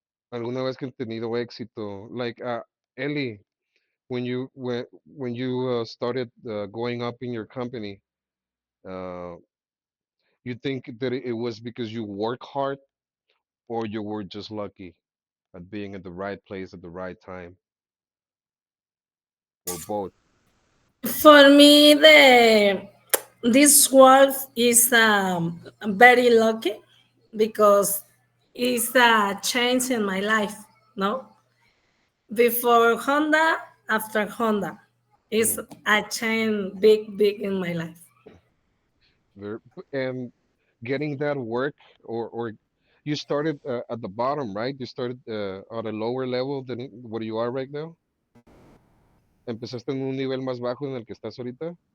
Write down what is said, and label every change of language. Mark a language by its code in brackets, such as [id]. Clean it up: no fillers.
[es] ¿Alguna vez que han tenido éxito? [en] Like Ellie, when you started going up in your company, uh, you think that it was because you work hard or you were just lucky at being at the right place at the right time or both? For me, the this world is very lucky because it's a change in my life. No, before Honda, after Honda, it's Mm. a change big in my life. Ver- And getting that work or you started at the bottom, right? You started at a lower level than what you are right now. [es] Empezaste en un nivel más bajo en el que estás ahorita.